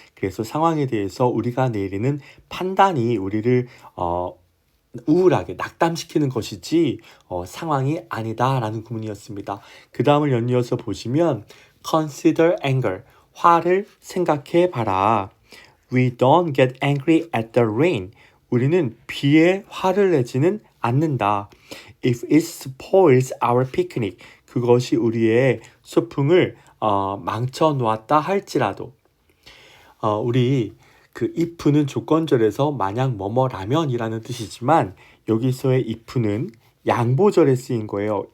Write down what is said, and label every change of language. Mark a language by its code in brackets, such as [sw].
[ko] 그래서 상황에 대해서 우리가 내리는 판단이 우리를 우울하게 낙담시키는 것이지 상황이 아니다라는 구문이었습니다. 그 다음을 연이어서 보시면 [en] consider anger, [ko] 화를 생각해 봐라. [en] We don't get angry at the rain. [ko] 우리는 비에 화를 내지는 않는다. [en] If it spoils our picnic. [ko] 그것이 우리의 소풍을 망쳐 놓았다 할지라도 우리 그 if는 조건절에서 만약 뭐뭐라면이라는 뜻이지만 여기서의 if는 양보절에 쓰인 거예요.